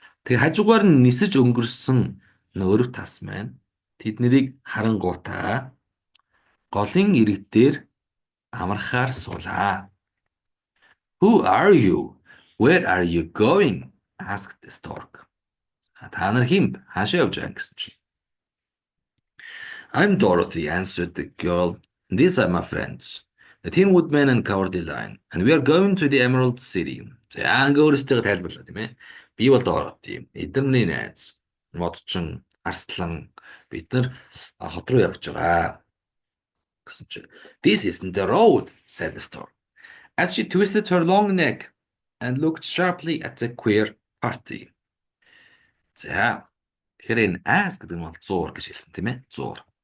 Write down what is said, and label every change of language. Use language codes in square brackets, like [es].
[mn] Тэгээ хажуугаар нь нисэж өнгөрсөн өрөв тас маань тэднийг харангуйтаа голын ирэг дээр амархаар суулаа. [en] Who are you? Where are you going? Asked the stork. [mn] Та нар хэн? Хаашаа явж байгаа гэсэн чинь. [en] I'm Dorothy, answered the girl. These are my friends. The Tin Woodman and Cowardly Lion. And we are going to the Emerald City. [mn] За ингээ өөрөөсөө тайлбарлаа тийм ээ. Би бол Dorothy. Эдэмний найз. Модчин, Арслан. Бид нар хот руу явж байгаа гэсэн чинь. [en] This isn't the road, said the stork. As she twisted her long neck and looked sharply at the queer party. [mn] За тэгэхээр энэ as гэдэг нь бол зуур гэж хэлсэн тийм ээ. Зуур.